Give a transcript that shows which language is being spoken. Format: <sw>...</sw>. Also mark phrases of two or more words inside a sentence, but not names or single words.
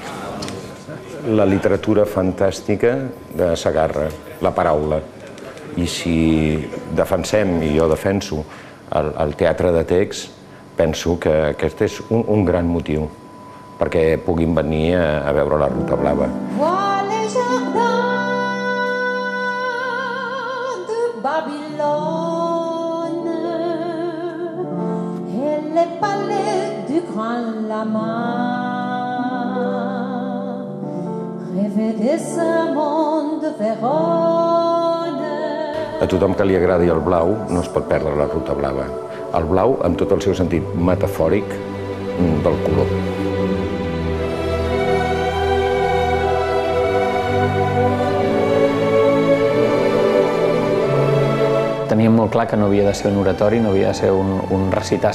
<ca>La literatura fantàstica de Segarra, la paraula. I si defensem, i jo defenso, el teatre de text, penso que aquest és un gran motiu perquè puguin venir a veure la Ruta Blava.</ca> <fr>Les palais du Grand Lama, rêver de ce monde de Vérone.</fr> <ca>A tothom que li agradi el blau no es pot perdre la Ruta Blava. el blau amb tot el seu sentit metafòric del color. Teníem molt clar que no havia de ser un oratori, no havia de ser un recitar</ca>